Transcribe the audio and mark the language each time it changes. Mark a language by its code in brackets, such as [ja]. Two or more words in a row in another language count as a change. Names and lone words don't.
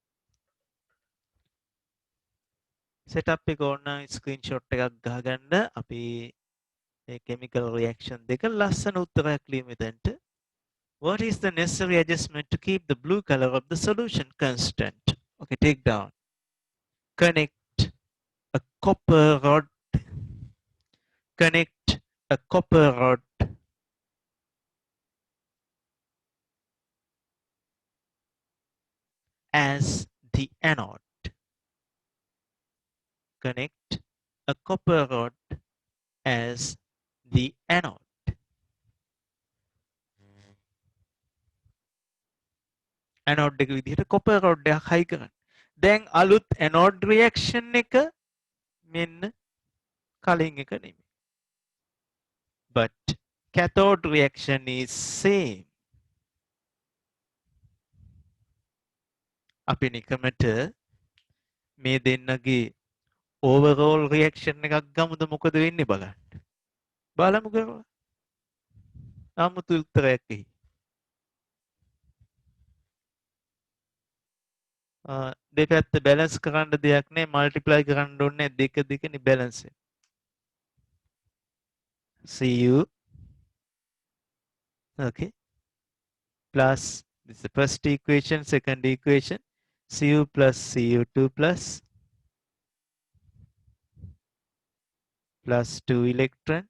[si] setup එක ඕන screenshot එකක් ගහගන්න අපි මේ [en] chemical reaction [si] දෙක ලස්සන උත්තරයක් ලියමු මෙතනට. [en] What is the necessary adjustment to keep the blue color of the solution constant? Okay, take down. Connect a copper rod. Connect a copper rod as the anode. Connect a copper rod as the anode. [si] Anode එක විදිහට [en] copper rod [si] එකක් හයි කරන්න. දැන් අලුත් [en] anode reaction [si] එක මෙන්න කලින් එක නෙමෙයි. [en] But cathode reaction is same. [si] අපි නිකමට මේ දෙන්නගේ [en] overall reaction [si] එකක් ගමුද මොකද වෙන්නේ බලන්න. බලමු කරලා. අමුතු උත්තරයක් එයි. දෙපැත්ත බැලන්ස් කරන්න දෙයක් නෑ multiply කරන්න ඕනේ දෙක දෙකනේ balance එක. [en] Cu okay plus this is the first equation, second equation Cu plus Cu2 plus 2 electron.